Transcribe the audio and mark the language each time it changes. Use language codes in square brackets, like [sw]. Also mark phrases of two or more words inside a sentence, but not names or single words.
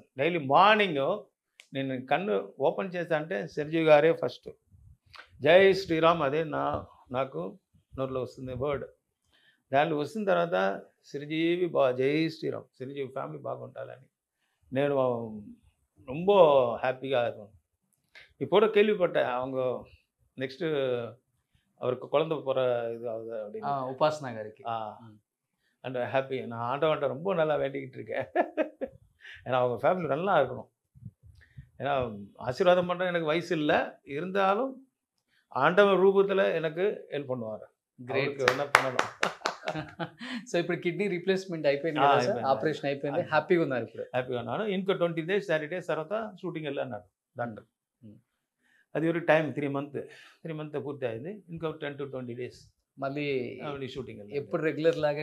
[en] daily morning [te] నేను కన్ను ఓపెన్ చేస్తా అంటే చిరంజీవి గారే ఫస్ట్. జై శ్రీరామ్ అదే నాకు నోట్లో వస్తుంది వర్డ్. దాంట్లో వస్తున్న తర్వాత చిరంజీవి జై శ్రీరామ్, చిరంజీవి ఫ్యామిలీ బాగుంటాలని నేను ரொம்ப హ్యాపీగా இருக்கும். [ta] இப்போ கேள்விப்பட்டேன் அவங்க நெக்ஸ்ட் அவருக்கு குழந்தை போகிற இது ஆகுது அப்படின்னு. [te] உபாசனா గారికి [en] and happy. [ta] நான் ஆண்டவன்ட்ட ரொம்ப நல்லா வேண்டிக்கிட்டு இருக்கேன். ஏன்னா அவங்க ஃபேமிலி நல்லா இருக்கணும். ஏன்னா ஆசீர்வாதம் பண்ணுற எனக்கு வயசு இல்லை, இருந்தாலும் ஆண்டவன் ரூபத்தில் எனக்கு ஹெல்ப் பண்ணுவார். [te] గ్రేట్. [ta] என்ன பண்ணணும். [te] సో ఇప్పుడు కిడ్నీ రీప్లేస్మెంట్ అయిపోయింది కదా సార్, ఆపరేషన్ అయిపోయింది, హ్యాపీగా ఉన్నారు ఇప్పుడు? హ్యాపీగా ఉన్నాను. ఇంకో 20 days 30 days తర్వాత షూటింగ్ వెళ్ళన్నారు డాక్టర్. అది ఒక టైం 3 months పూర్తి అయింది. ఇంకో 10 to 20 days మళ్ళీ షూటింగ్. ఎప్పుడు రెగ్యులర్ లాగే